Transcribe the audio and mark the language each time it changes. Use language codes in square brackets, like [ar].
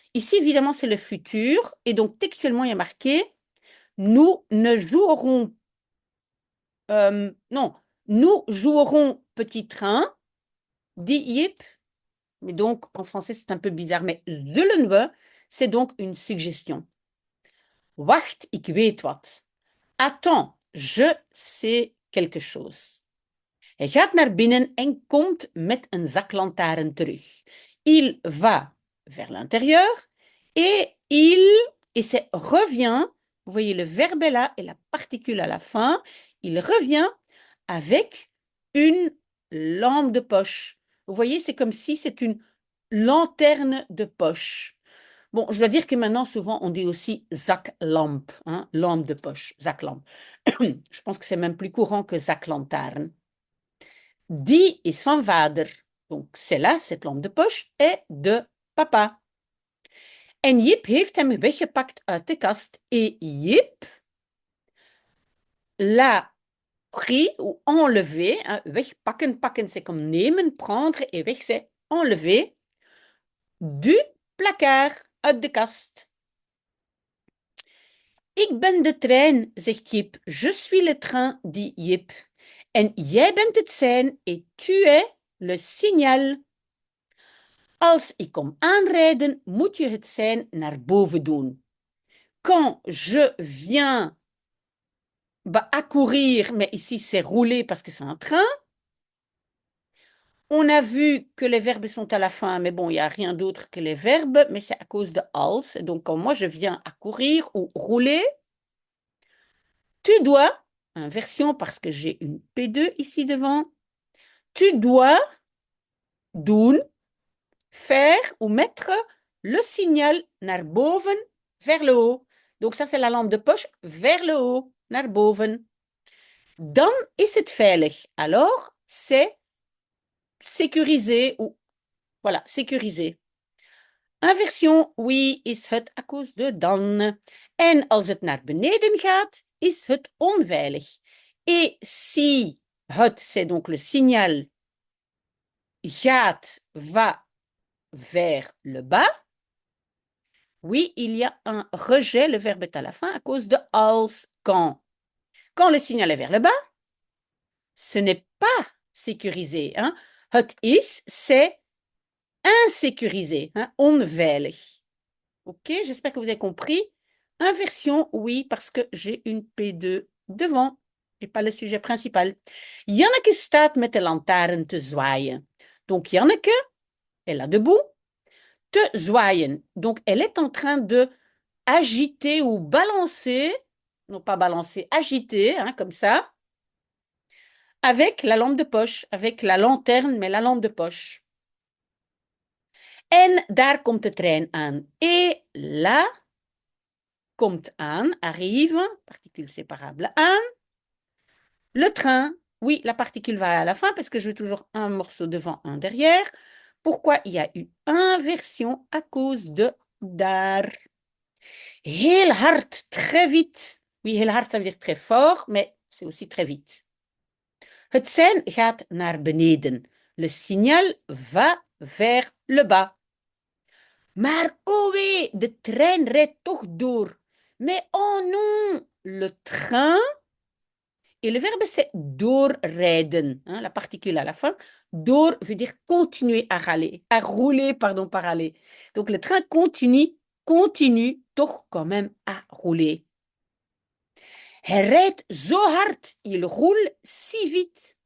[fr] Ici, évidemment, c'est le futur. Et donc, textuellement, il y a marqué, nous ne jouerons, non, nous jouerons petit train, dit Jip. Mais donc, en français, c'est un peu bizarre. Mais zullen we, c'est donc une suggestion. [nl] Wacht, ik weet wat. [fr] Attends, je sais quelque chose. [nl] Hij gaat naar binnen en komt met een zaklantaarn terug. [fr] Il va vers l'intérieur et c'est revient, vous voyez le verbe est là et la particule à la fin, il revient avec une lampe de poche. Vous voyez, c'est comme si c'est une lanterne de poche. Bon, je dois dire que maintenant, souvent, on dit aussi zaklamp, hein, lampe de poche, zaklamp. Je pense que c'est même plus courant que zaklantaarn. [nl] Die is van vader. [fr] Donc, celle-là, cette lampe de poche, est de papa. [nl] En Jip heeft hem weggepakt uit de kast. [fr] Et Jip l'a pris ou enlevé. Hein, wegpakken, pakken, c'est comme nemen, prendre. Et weg, c'est enlever. Du placard, [nl] uit de kast. Ik ben de trein, zegt Jip. [fr] Je suis le train, dit Jip. [nl] En jij bent het sein [fr] et tu es le signal. [nl] Als ik kom aanrijden, moet je het sein naar boven doen. [fr] Quand je viens accourir, mais ici c'est rouler parce que c'est un train. On a vu que les verbes sont à la fin, mais bon, il n'y a rien d'autre que les verbes, mais c'est à cause de als. Donc, quand moi je viens accourir ou rouler, tu dois, inversion parce que j'ai une P2 ici devant, tu dois doen, faire ou mettre le signal [nl] naar boven, [fr] vers le haut. Donc ça, c'est la lampe de poche, vers le haut, [nl] naar boven. Dan is het veilig. [fr] Alors, c'est sécurisé ou, voilà, sécurisé. Inversion, oui, [nl] is het [fr] à cause de [nl] dan. En als het naar beneden gaat, is het onveilig. [fr] Et si het, c'est donc le signal gaat, va vers le bas, oui, il y a un rejet, le verbe est à la fin à cause de als, quand. Quand le signal est vers le bas, ce n'est pas sécurisé. Hein. [nl] Het is, [fr] c'est insécurisé, hein, onveilig. Ok, j'espère que vous avez compris. Inversion, oui, parce que j'ai une P2 devant et pas le sujet principal. [nl] Janneke staat met de lantaarn te zwaaien. [fr] Donc, Janneke, elle est debout, te zwaaien. Donc, elle est en train de agiter ou balancer, non pas balancer, agiter, hein, comme ça, avec la lampe de poche, avec la lanterne, mais la lampe de poche. [nl] En daar komt de trein aan. [fr] Et là, komt aan, arrive, particule séparable aan. Le train, oui, la particule va à la fin parce que je veux toujours un morceau devant, un derrière. Pourquoi il y a eu inversion? À cause de daar. Heel hard, très vite. Oui, heel hard, ça veut dire très fort, mais c'est aussi très vite. [nl] Het sein gaat naar beneden. [fr] Le signal va vers le bas. [nl] Maar oh wee, de trein rijdt toch door. [fr] Mais oh non, le train, et le verbe c'est doorrijden, hein, la particule à la fin. Door veut dire continuer à rouler, pardon, par aller. Donc le train continue toch quand même à rouler. [nl] Hij rijdt zo hard, [fr] il roule si vite.